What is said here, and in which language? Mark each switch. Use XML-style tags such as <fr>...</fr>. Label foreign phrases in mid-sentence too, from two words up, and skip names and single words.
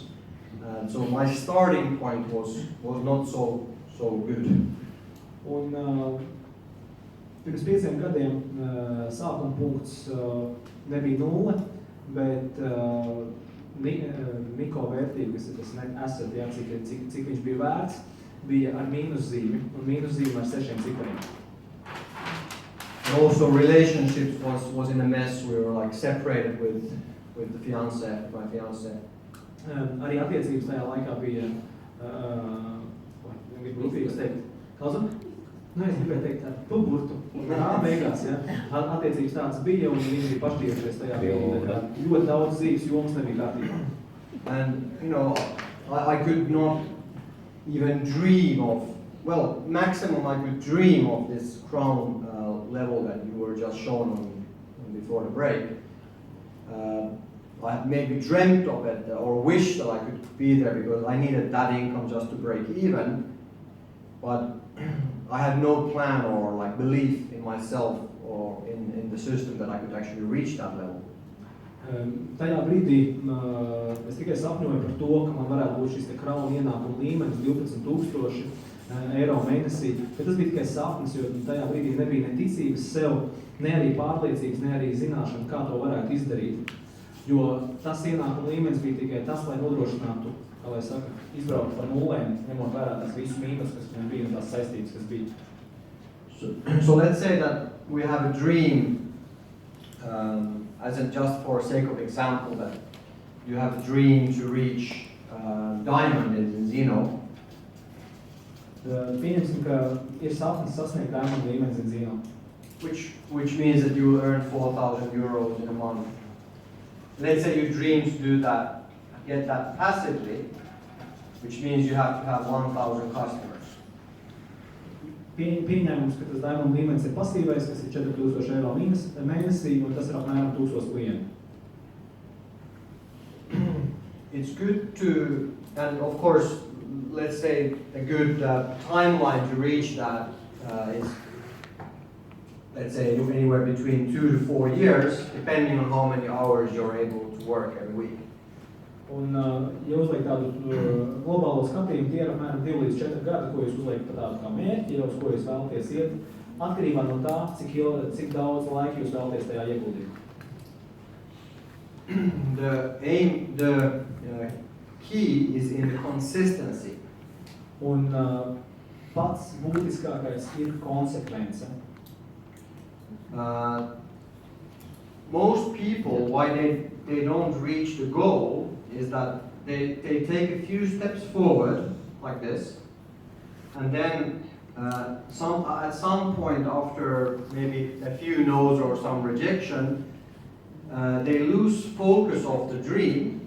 <en>So my starting point was not so good.</en> <lv>Un pirms 5 gadiem sākuma punkts nebija 0, bet Miko vērtība, kas ir tas</lv> <en>net asset,</en> <lv>jā, cik viņš bija vērts, bija ar mīnuszīmi, un mīnuszīme ar 6 cipariem.</lv> <en>And also relationships was in a mess. We were like separated with the fiancé, my fiancé.</en> <lv>Arī attiecības tajā laikā bija, grūtības teikt, klausam? Es gribēju teikt tādu burtu, beigās, ja. Attiecības tāds bija, un viņi bija pašķīrušies tajā brīdī. Ļoti daudz dzīves jomas nebija kārtībā.</lv> <en>And, you know, I could not even dream of, well, maximum I could dream of this crown level that you were just shown on before the break. I maybe dreamt of it or wished that I could be there because I needed that income just to break even. But I had no plan or like belief in myself or in the system that I could actually reach that level.</en> <lv>Tajā brīdī es tikai sapņoju par to, ka man varētu būt šis krauna ienākuma līmenis 12,000 eiro mēnesī, bet tas bija tikai sapnis, jo tajā brīdī nebija ne ticības sev, ne arī pārliecības, ne arī zināšana, kā to varētu izdarīt. Jo tas ienākuma līmenis bija tikai tas, lai nodrošinātu, kā lai saka, izbraukt par nulēm, ņemot vērā tās visu mīnus, kas man bija un tās saistības, kas bija.</lv> <en>So let's say that we have a dream, as in just for sake of example, that you have a dream to reach diamond in Zinzino.</en> <lv>Pieņemsim, ka ir sapnis sasniegt diamond līmeni Zinzino.</lv> <en>Which means that you will earn 4,000 euros in a month. Let's say you dream to do that, get that passively, which means you have to have 1,000 customers.</en> <lv>Pieņēmums, ka tas diamond līmenis ir pasīvais, kas ir 4,000 eiro mēnesī, un tas ir apmēram 1,000 klienti.</lv> <en>It's good to, and of course, let's say a good timeline to reach that is, let's say, anywhere between 2 to 4 years, depending on how many hours you're able to work every week.</en> <lv>Un, ja uzliek tādu globālo skatījumu, tie ir apmēram 2 līdz 4 gadi, ko jūs uzliek par tādu kā mērķi, uz ko jūs vēlaties iet, atkarībā no tā, cik daudz laika jūs vēlaties tajā ieguldīt.</lv> <en>The key is in the consistency.</en> <lv>Un pats būtiskākais ir konsekvence.</lv> <en>Most people, why they don't reach the goal is that they take a few steps forward, like this, and then at some point after maybe a few no's or some rejection, they lose focus of the dream.</en>